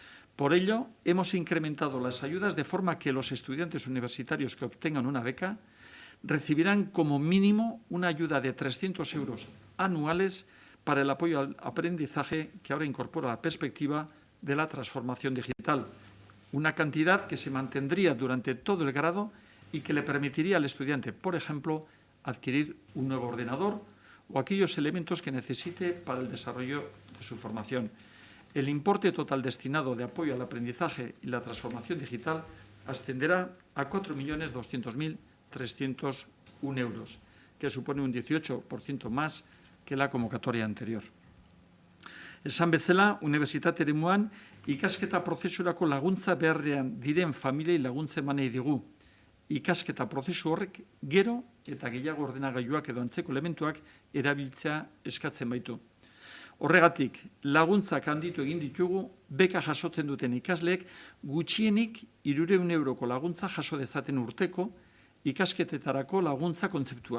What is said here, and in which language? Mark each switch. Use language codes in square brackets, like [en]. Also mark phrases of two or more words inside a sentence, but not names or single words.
[es] Por ello, hemos incrementado las ayudas de forma que los estudiantes universitarios que obtengan una beca recibirán como mínimo una ayuda de 300 euros anuales para el apoyo al aprendizaje que ahora incorpora la perspectiva de la transformación digital, una cantidad que se mantendría durante todo el grado y que le permitiría al estudiante, por ejemplo, adquirir un nuevo ordenador o aquellos elementos que necesite para el desarrollo de su formación. El importe total destinado de apoyo al aprendizaje y la transformación digital ascenderá a 4.200.301 euros, que supone un 18% más que la convocatoria anterior. [eu] Esan bezala, unibertsitate eremuan ikasketa prozesurako laguntza beharrean diren familiei laguntza emanei digu. Ikasketa prozesu horrek gero eta gehiago ordenagailuak edo antzeko elementuak erabiltzea eskatzen baitu. Horregatik, laguntzak handitu egin ditugu, beka jasotzen duten ikasleek gutxienik 300 euroko laguntza jaso dezaten urteko ikasketetarako laguntza kontzeptuan.